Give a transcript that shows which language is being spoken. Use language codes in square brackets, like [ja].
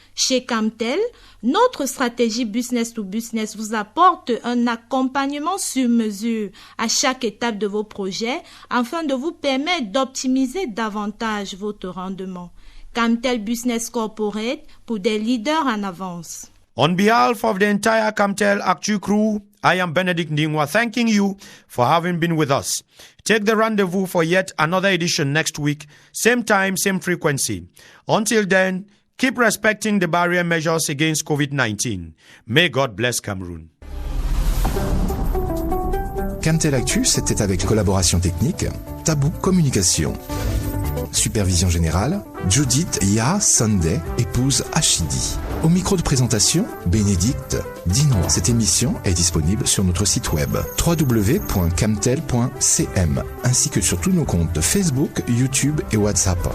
[fr] Chez Camtel, notre stratégie business to business vous apporte un accompagnement sur mesure à chaque étape de vos projets afin de vous permettre d'optimiser davantage votre rendement. Camtel Business Corporate pour des leaders en avance. [en] On behalf of the entire Camtel Actu crew, I am Benedict Ndingwa thanking you for having been with us. Take the rendezvous for yet another edition next week, same time, same frequency. Until then, keep respecting the barrier measures against COVID-19. May God bless Cameroon. [fr] Camtel Actu, c'était avec collaboration technique, Tabou Communication. Supervision générale, Judith Ya Sunday, épouse Achidi. Au micro de présentation, Bénédicte Dinois. Cette émission est disponible sur notre site web www.camtel.cm ainsi que sur tous nos comptes de Facebook, YouTube et WhatsApp.